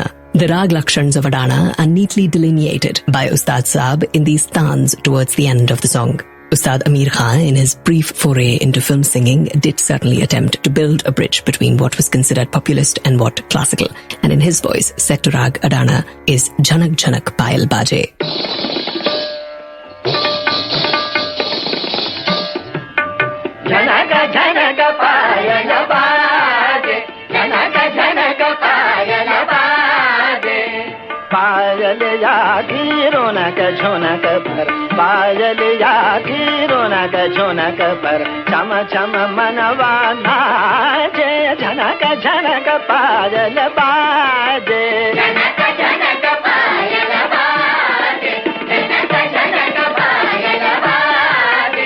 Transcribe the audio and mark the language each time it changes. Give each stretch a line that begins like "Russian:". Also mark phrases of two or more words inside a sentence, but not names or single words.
English: The rag lakshans of Adana are neatly delineated by Ustad Saab in these tans towards the end of the song. Ustad Amir Khan, in his brief foray into film singing, did certainly attempt to build a bridge between what was considered populist and what classical, and in his voice, set to rag Adana, is Jhanak Jhanak Payal Baje.
Hindi: झनक झनक पायल बाजे, झनक झनक पायल बाजे. पायल यागी रोनक झोनक पर, पायल यागी रोनक झोनक पर, चम चम मनवा नाचे, झनक झनक पायल बाजे, झनक झनक पायल बाजे, झनक झनक पायल बाजे।